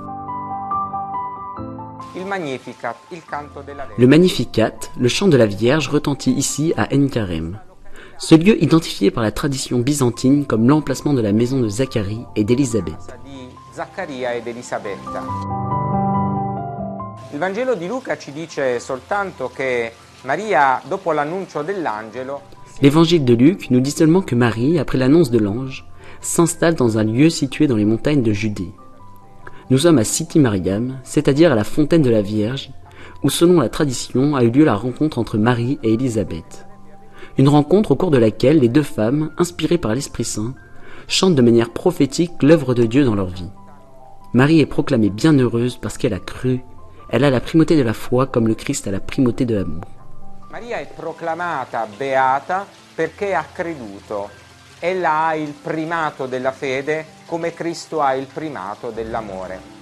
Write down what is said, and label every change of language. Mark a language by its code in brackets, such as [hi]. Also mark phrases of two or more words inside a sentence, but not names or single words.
[fr] Le Magnificat, le chant de la Vierge, retentit ici à Enkarem. Ce lieu identifié par la tradition byzantine comme l'emplacement de la maison de Zacharie et d'Élisabeth. [it] Il Vangelo di Luca ci dice soltanto che Maria, dopo l'annuncio dell'angelo, [fr] L'évangile de Luc nous dit seulement que Marie, après l'annonce de l'ange, s'installe dans un lieu situé dans les montagnes de Judée. Nous sommes à Siti Mariam, c'est-à-dire à la fontaine de la Vierge, où selon la tradition a eu lieu la rencontre entre Marie et Élisabeth. Une rencontre au cours de laquelle les deux femmes, inspirées par l'Esprit Saint, chantent de manière prophétique l'œuvre de Dieu dans leur vie. Marie est proclamée bienheureuse parce qu'elle a cru. Elle a la primauté de la foi comme le Christ a la primauté de l'amour. [it] Maria è proclamata beata perché ha creduto. Ella ha il primato della fede come Cristo ha il primato dell'amore.